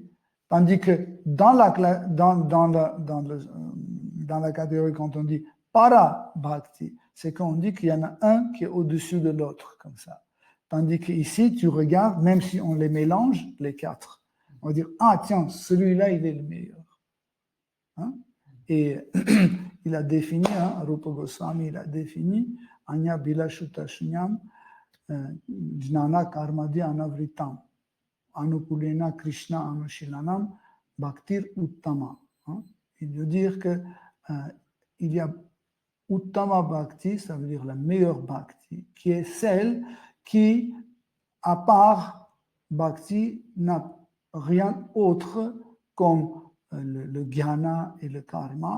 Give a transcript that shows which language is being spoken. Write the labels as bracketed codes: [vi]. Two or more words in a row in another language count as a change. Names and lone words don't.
[fr] Tandis que dans la catégorie, quand on dit Parabhakti, c'est quand on dit qu'il y en a un qui est au-dessus de l'autre, comme ça. Tandis qu'ici, tu regardes, même si on les mélange, les 4, on va dire, ah tiens, celui-là, il est le meilleur. Et il a défini, Rupa Goswami, il a défini, [sa] Anya Bilashuta Shunyam, Jnana Karmadi Anavritam, Anukulena Krishna Anushilanam, Bhaktir Uttama. [fr] Il veut dire que il y a [sa] Uttama Bhakti, [fr] ça veut dire la meilleure Bhakti, qui est celle qui, à part Bhakti, n'a rien autre comme le jnana et le karma.